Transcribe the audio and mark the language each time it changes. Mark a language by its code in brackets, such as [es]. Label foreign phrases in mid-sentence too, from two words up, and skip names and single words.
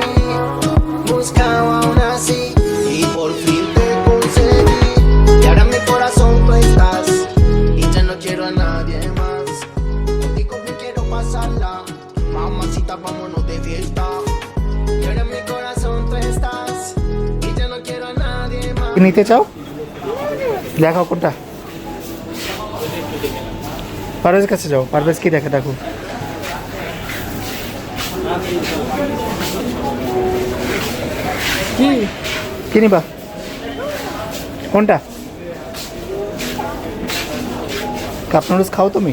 [es] Buscaba aún así y por fin te conseguí. Y ahora en mi corazón tú estás y ya no quiero a nadie más. Contigo me quiero pasarla, mamacita, vámonos de fiesta. Y ahora en mi corazón tú estás y ya no quiero a nadie más. [bn] কি নিতে চাও? দেখাও কোনটা। পারভেজের কাছে যাও, পারভেজ কি দেখে দেখো। কি নিবা? কোনটা? কাপ নুডলস খাও তুমি?